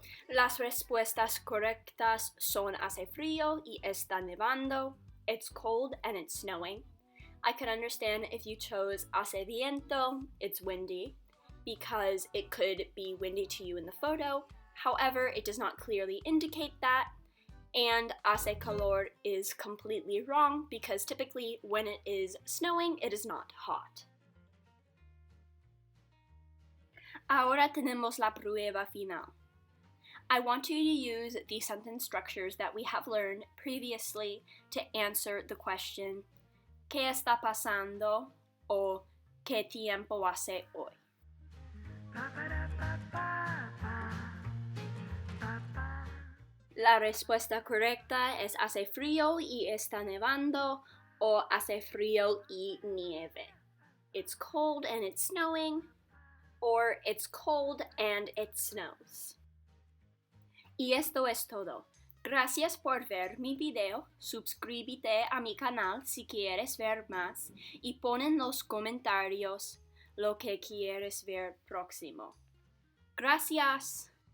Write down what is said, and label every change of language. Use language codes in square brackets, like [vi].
[es] Las respuestas correctas son hace frío y está nevando. [en] It's cold and it's snowing. I could understand if you chose [es] hace viento, [en] it's windy, because it could be windy to you in the photo. However, it does not clearly indicate that. And [es] hace calor [en] is completely wrong because typically when it is snowing, it is not hot. [es] Ahora tenemos la prueba final. [en] I want you to use the sentence structures that we have learned previously to answer the question, [es] ¿Qué está pasando? O ¿Qué tiempo hace hoy? La respuesta correcta es hace frío y está nevando o hace frío y nieve. [en] It's cold and it's snowing, or it's cold and it snows. [es] Y esto es todo. Gracias por ver mi video, suscríbete a mi canal si quieres ver más y pon en los comentarios lo que quieres ver próximo. Gracias.